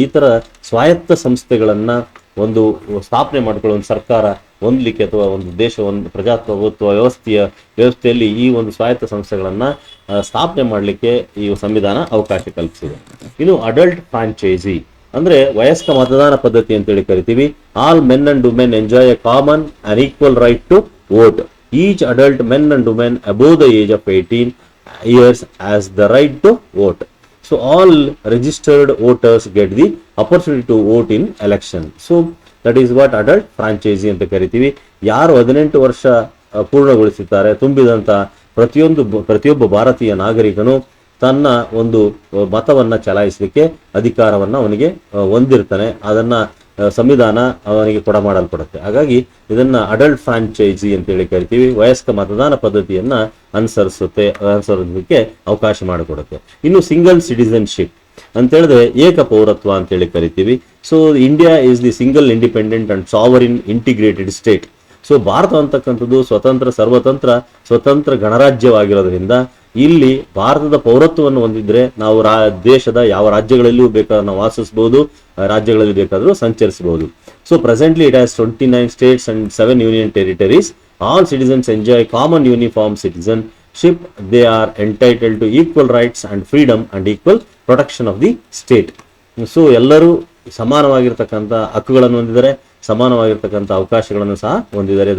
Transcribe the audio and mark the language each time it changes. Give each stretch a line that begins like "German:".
Kannada: ಈ ತರ ಸ್ವಾಯತ್ತ ಸಂಸ್ಥೆಗಳನ್ನ ಒಂದು ಸ್ಥಾಪನೆ ಮಾಡ್ಕೊಳ್ಳೋ ಒಂದು ಸರ್ಕಾರ ಹೊಂದಲಿಕ್ಕೆ ಅಥವಾ ಒಂದು ದೇಶ ಒಂದು ಪ್ರಜಾಪ್ರಭುತ್ವ ವ್ಯವಸ್ಥೆಯಲ್ಲಿ ಈ ಒಂದು ಸ್ವಾಯತ್ತ ಸಂಸ್ಥೆಗಳನ್ನ ಸ್ಥಾಪನೆ ಮಾಡಲಿಕ್ಕೆ ಈ ಸಂವಿಧಾನ ಅವಕಾಶ ಕಲ್ಪಿಸಿದೆ. ಇನ್ನು ಅಡಲ್ಟ್ ಫ್ರಾಂಚೈಸಿ ಅಂದ್ರೆ ವಯಸ್ಕ ಮತದಾನ ಪದ್ಧತಿ ಅಂತೇಳಿ ಕರಿತೀವಿ.
English: All men and women enjoy a common and equal right to vote. Each adult men and women above the age of 18 years has the right to vote. So all registered voters get the opportunity to vote in election. So that is what adult franchise
Kannada: ಅಂತ ಕರಿತೀವಿ. ಯಾರು 18 ವರ್ಷ ಪೂರ್ಣಗೊಳಿಸುತ್ತಾರೆ, ತುಂಬಿದಂತ ಪ್ರತಿಯೊಬ್ಬ ಭಾರತೀಯ ನಾಗರಿಕನು ತನ್ನ ಒಂದು ಮತವನ್ನ ಚಲಾಯಿಸಲಿಕ್ಕೆ ಅಧಿಕಾರವನ್ನ ಅವನಿಗೆ ಹೊಂದಿರ್ತಾನೆ. ಅದನ್ನ ಸಂವಿಧಾನ ಅವನಿಗೆ ಕೊಡಮಾಡಲ್ಪಡುತ್ತೆ. ಹಾಗಾಗಿ ಇದನ್ನ ಅಡಲ್ಟ್ ಫ್ರಾಂಚೈಸಿ ಅಂತೇಳಿ ಕರಿತೀವಿ. ವಯಸ್ಕ ಮತದಾನ ಪದ್ಧತಿಯನ್ನ ಅನುಸರಿಸಲಿಕ್ಕೆ ಅವಕಾಶ ಮಾಡಿಕೊಡುತ್ತೆ. ಇನ್ನು ಸಿಂಗಲ್ ಸಿಟಿಸನ್ಶಿಪ್ ಅಂತ ಹೇಳಿದ್ರೆ ಏಕ ಪೌರತ್ವ ಅಂತೇಳಿ ಕರಿತೀವಿ.
English: So India is the single independent and sovereign integrated state.
Kannada: So Bharat ಅಂತಕ್ಕಂಥದ್ದು ಸ್ವತಂತ್ರ ಗಣರಾಜ್ಯವಾಗಿರೋದ್ರಿಂದ ಇಲ್ಲಿ ಭಾರತದ ಪೌರತ್ವವನ್ನು ಹೊಂದಿದ್ರೆ ನಾವು ದೇಶದ ಯಾವ ರಾಜ್ಯಗಳಲ್ಲಿಯೂ ಬೇಕಾದ್ರೂ ನಾವು ವಾಸಿಸಬಹುದು, ರಾಜ್ಯಗಳಲ್ಲಿ ಬೇಕಾದರೂ ಸಂಚರಿಸಬಹುದು.
English: So presently it has 29 states and 7 union territories. All citizens enjoy common uniform citizenship. They are entitled to equal rights and freedom and equal protection of the state.
Kannada: So ಎಲ್ಲರೂ ಸಮಾನವಾಗಿರ್ತಕ್ಕಂಥ ಹಕ್ಕುಗಳನ್ನು ಹೊಂದಿದ್ದಾರೆ, ಸಮಾನವಾಗಿರ್ತಕ್ಕಂಥ ಅವಕಾಶಗಳನ್ನು ಸಹ ಹೊಂದಿದ್ದಾರೆ.